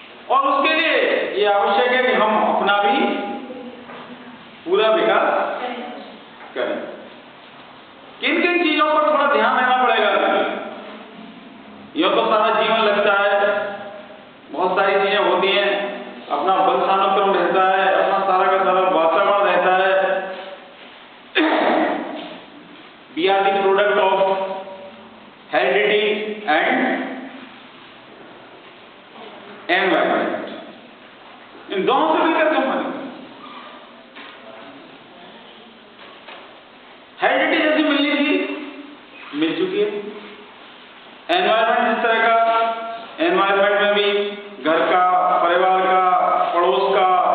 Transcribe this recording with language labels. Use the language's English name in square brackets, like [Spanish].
[Hindi] और उसके लिए ये आवश्यक है कि हम अपना भी पूरा विकास करें। किन किन चीजों पर थोड़ा ध्यान देना पड़ेगा? यह तो सारा जीवन लगता है, बहुत सारी चीजें होती हैं, अपना वंशानुक्रम रहता है, अपना सारा का सारा वातावरण रहता है। [English] We are the product of heredity and environment. [Hindi] इन दोनों से मिलकर कंपनी हेरिडिटी जैसी मिलनी थी, मिल चुकी है। एनवायरमेंट जिस तरह का, एनवायरमेंट में भी घर का, परिवार का, पड़ोस का,